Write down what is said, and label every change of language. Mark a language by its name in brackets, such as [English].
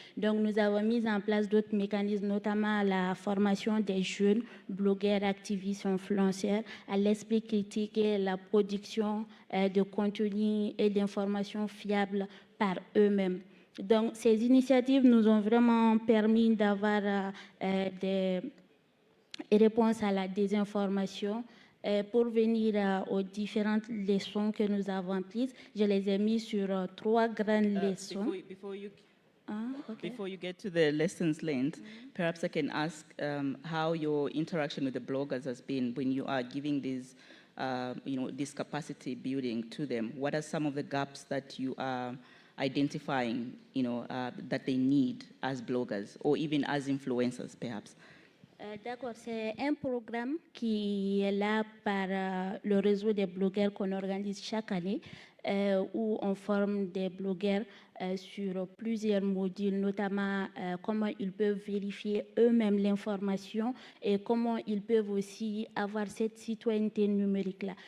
[French] Donc, nous avons mis en place d'autres mécanismes, notamment la formation des jeunes blogueurs, activistes, influenceurs, à l'esprit critique et la production de contenu et d'informations fiables par eux-mêmes. Donc, ces initiatives nous ont vraiment permis d'avoir des réponses à la désinformation. Pour venir aux différentes leçons que nous avons prises, je les ai mises sur 3 grandes leçons. [English] Before you get to the lessons learned, perhaps I can ask how your interaction with the bloggers has been when you are giving these, this capacity building to them. What are some of the gaps that you are identifying, that they need as bloggers or even as influencers, perhaps? [French] D'accord, c'est un programme qui est là par le réseau des blogueurs qu'on organise chaque année, où on forme des blogueurs sur plusieurs modules, notamment comment ils peuvent vérifier eux-mêmes l'information et comment ils peuvent aussi avoir cette citoyenneté numérique-là.